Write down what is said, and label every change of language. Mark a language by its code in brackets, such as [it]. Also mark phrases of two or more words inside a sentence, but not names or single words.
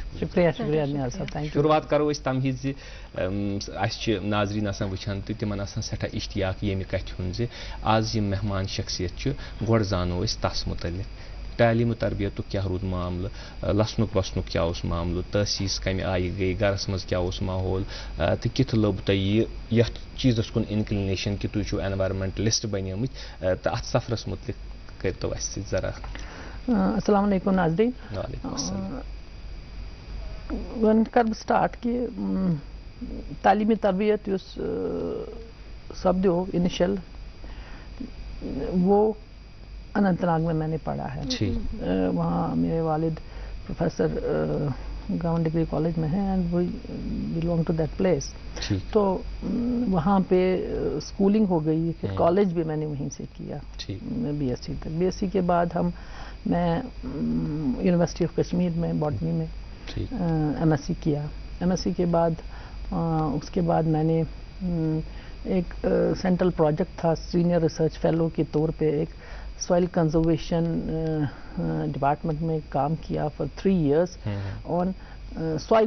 [ks] سٮ۪ٹھاہ شُروعات کَرو أسۍ تمہیٖد زِ اَسہِ چھِ ناظریٖن آسان وٕچھان تہٕ تِمن آسان سٮ۪ٹھاہ اشتیاق ییٚمہِ کَتھِ ہُنٛد زِ آز یِم مہمان شخصیت چھِ گۄڈٕ زانو أسۍ تَس مُتعلق تعلیٖم و تربیتُک کیٛاہ روٗد معاملہٕ لَسنُک وَسنُک کیٛاہ اوس معاملہٕ تحسیٖس کَمہِ آیہِ گٔے گَرَس منٛز کیٛاہ اوس ماحول تہٕ کِتھ لوٚب تۄہہِ یہِ یَتھ چیٖزَس کُن اِنکلِنیشَن کہِ تُہۍ چھُو اٮ۪نوارمٮ۪نٛٹلِسٹ بَنیمٕتۍ تہٕ اَتھ سفرَس مُتعلق کٔرۍتو اَسہِ سۭتۍ ذرا [ar] السلام علیکم ناظریٖن وعلیکم السلام [ks] وۄنۍ کَرٕ بہٕ سٹاٹ کہِ تعلیٖمی تربیت یُس سپدیو [ur] انیشل وہ اننت ناگ میں نے پڑھا ہے وہاں میرے والد پروفیسر گورنمنٹ ڈگری کالج میں ہیں [en] and we belong to that place [ur] تو وہاں پہ اسکولنگ ہو گئی پھر کالج بھی میں نے وہیں سے کیا BSc تک BSc کے بعد میں یونیورسٹی آف کشمیر میں باٹنی میں MSc کیا MSc کے بعد اس کے بعد میں نے ایک [en] central project [ur] تھا [en] senior research fellow [ur] کے طور پہ ایک [en] soil conservation department [ur] میں کام کیا [en] for 3 years on soil